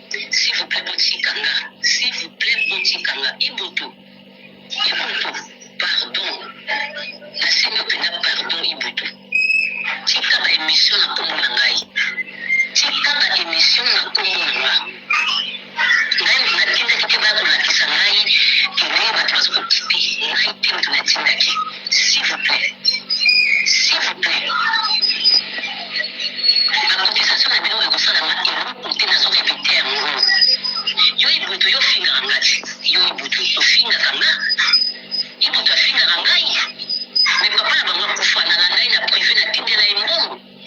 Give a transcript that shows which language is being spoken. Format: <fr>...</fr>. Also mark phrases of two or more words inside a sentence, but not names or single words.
<fr>S'il vous plaît, botikanga. S'il vous plaît,</fr> <ln>botikanga. Ibutu. Ibutu. Pardon. Nasenga pena pardon, Ibutu. Tika ba émission na kombo na ngai. Tika ba émission na kombo na ngai. Ngai natindaki te bakolakisa ngai, ke ndenge bato bazokokipe. Ngai te moto natindaki.</ln> <fr>S'il vous plaît. S'il vous plaît.</fr> <ln>Bakotisation na bino ekosalama eloko te, nazo répéter yango. Yo Ibutu, yo fingaka nga te. Yo Ibutu, ofingaka nga. Ibutu afingaka ngai. Mais papa na bango akufa, nala ngai na privé, natindela ye mbongo.</ln>